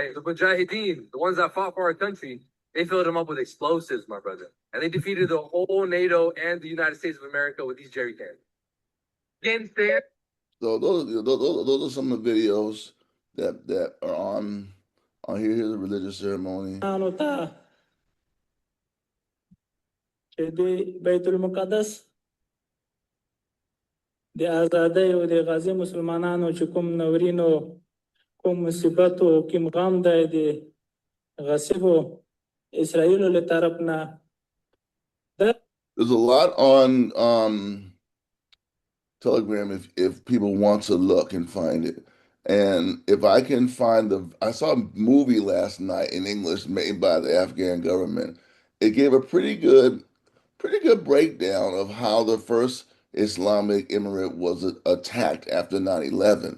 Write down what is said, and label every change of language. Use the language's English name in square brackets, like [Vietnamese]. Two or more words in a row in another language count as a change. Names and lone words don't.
[English] The Mujahideen, the ones that fought for our country, they filled them up with explosives, my brother. And they defeated the whole NATO and the United States of America with these jerry cans. Against So those are some of the videos that are on Here's a religious ceremony. [Pashto] Ano ta چې دوی بیت المقدس د آزادۍ او د غازي مسلمانانو چې کوم نورینو کوم مصیبت او کوم غم دی د غصبو اسرائیلو له طرف نه [English] There's a lot on Telegram if people want to look and find it. And if I can find I saw a movie last night in English made by the Afghan government. It gave a pretty good breakdown of how the first Islamic Emirate was attacked after 9/11.